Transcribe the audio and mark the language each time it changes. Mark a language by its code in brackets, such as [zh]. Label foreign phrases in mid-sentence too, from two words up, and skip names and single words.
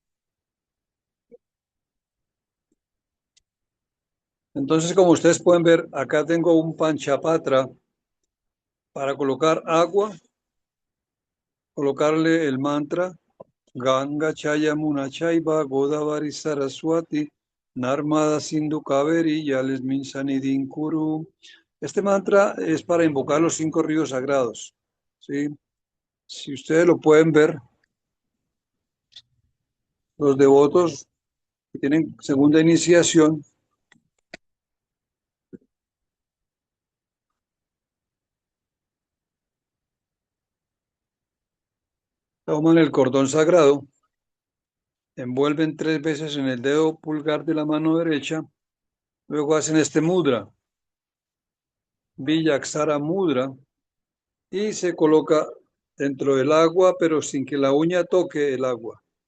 [es] Entonces, como ustedes pueden ver, acá tengo un Panchapatra para colocar agua, colocarle el mantra [sa] गङ्गे च यमुने चैव गोदावरि सरस्वति नर्मदे सिन्धु कावेरि जलेऽस्मिन् सन्निधिं कुरु. [es] Este mantra es para invocar los 5 ríos sagrados. ¿Sí? Si ustedes lo pueden ver, los devotos que tienen segunda iniciación toman el cordón sagrado, envuelven 3 veces en el dedo pulgar de la mano derecha, luego hacen este mudra, Vijaksara Mudra, y se coloca dentro del agua, pero sin que la uña toque el agua.